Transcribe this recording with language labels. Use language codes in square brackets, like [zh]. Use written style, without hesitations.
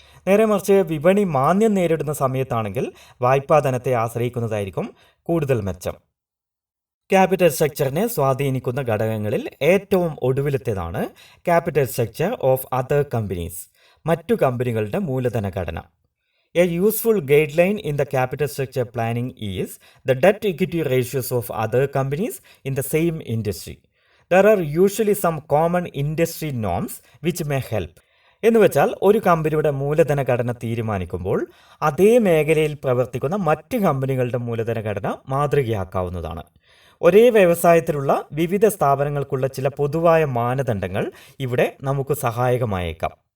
[ml] നേരെ മറിച്ച് വിപണി മാന്ദ്യം നേരിടുന്ന സമയത്താണെങ്കിൽ വായ്പാധനത്തെ ആശ്രയിക്കുന്നതായിരിക്കും കൂടുതൽ മെച്ചം. ക്യാപിറ്റൽ സ്ട്രക്ചറിനെ സ്വാധീനിക്കുന്ന ഘടകങ്ങളിൽ ഏറ്റവും ഒടുവിലത്തേതാണ് [en] capital structure of other companies, [ml] മറ്റു കമ്പനികളുടെ മൂലധന ഘടന. [en] A useful guideline in the capital structure planning is the debt-equity ratios of other companies in the same industry. There are usually some common industry norms which may help. [ml] എന്ന് വെച്ചാൽ ഒരു കമ്പനിയുടെ മൂലധന ഘടന തീരുമാനിക്കുമ്പോൾ അതേ മേഖലയിൽ പ്രവർത്തിക്കുന്ന മറ്റ് കമ്പനികളുടെ മൂലധന ഘടന മാതൃകയാക്കാവുന്നതാണ്. ഒരേ വ്യവസായത്തിലുള്ള വിവിധ സ്ഥാപനങ്ങൾക്കുള്ള ചില പൊതുവായ മാനദണ്ഡങ്ങൾ ഇവിടെ നമുക്ക് സഹായകമായേക്കാം.